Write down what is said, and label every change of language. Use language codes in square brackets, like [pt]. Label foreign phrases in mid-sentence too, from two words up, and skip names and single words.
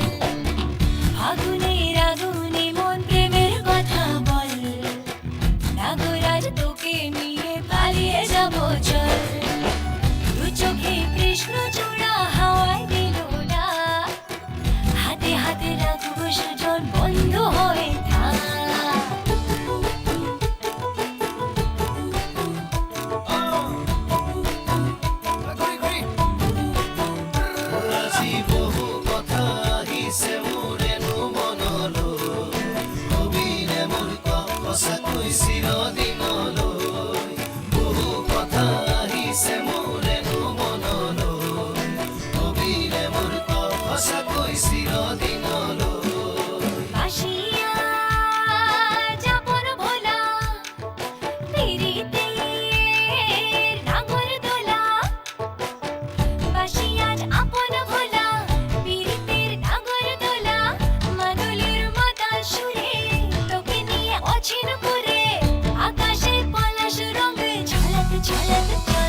[bn] আগুনের আগুনে মন প্রেমের কথা বল, নাগরাজ তোকে নিয়ে পালিয়ে যাব চল। দু চোখে কৃষ্ণ চূড়া হাওয়ায় দিল না, হাতে হাতে রাখবো সুজন বন্ধু হয়ে থাক। [as] আজি বহু কথা আহিছে মোৰেনো মনলৈ, কবিৰে মোৰ সঁচাকৈ চিৰদিনলৈ। বহু কথা আহিছে মোৰেনো মনলৈ, কবিৰে মোৰ সঁচাকৈ চিৰদিনলৈ। [bn] বাসিয়া যাপন ভোলা, পিরিতের নাগর দোলা। বাসিয়া আপন ভোলা, পিরিতের নাগর দোলা। মাদুলির মাতাল সুরে তোকে নিয়ে অচিন করে, আকাশে পলাশ রঙে ঝলক ঝলক চল।